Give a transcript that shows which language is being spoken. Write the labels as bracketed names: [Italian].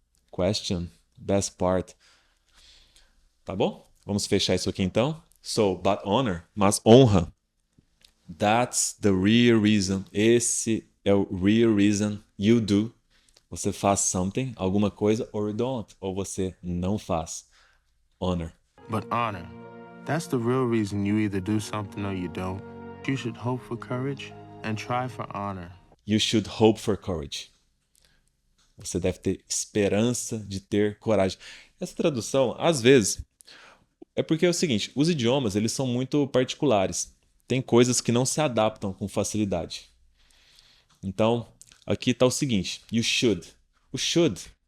[English] Question, best part. Tá bom? [Portuguese] Vamos fechar isso aqui então. So, but honor, mas honra. [English] That's the real reason. Esse é o real reason you do. [Portuguese] Você faz something, alguma coisa, or you don't. Ou você não faz. Honor. [English] But honor, that's the real reason you either do something or you don't. You should hope for courage and try for honor. You should hope for courage. [Portuguese] Você deve ter esperança de ter coragem. Essa tradução, às vezes, é porque é o seguinte, os idiomas, eles são muito particulares. Tem coisas que não se adaptam com facilidade. Então, aqui está o seguinte, you should. O should